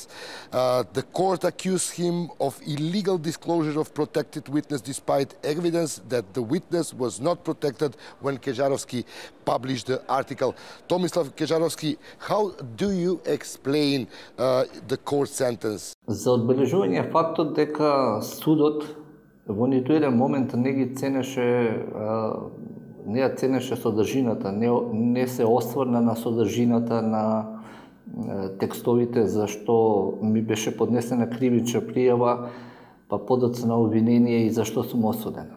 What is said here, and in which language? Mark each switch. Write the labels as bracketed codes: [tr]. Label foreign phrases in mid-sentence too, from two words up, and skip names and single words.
[en] The court accused him of illegal disclosure of protected witness despite evidence that the witness was not protected when Kežarovski published the article. Tomislav Kežarovski, how do you explain the court sentence? [mk] За одбележување е фактот дека судот во ниту еден момент не ги ценеше, не ја ценеше содржината, не се осврна на содржината на текстовите за што ми беше поднесена кривична пријава, па подоцна обвинение и за што сум осудена.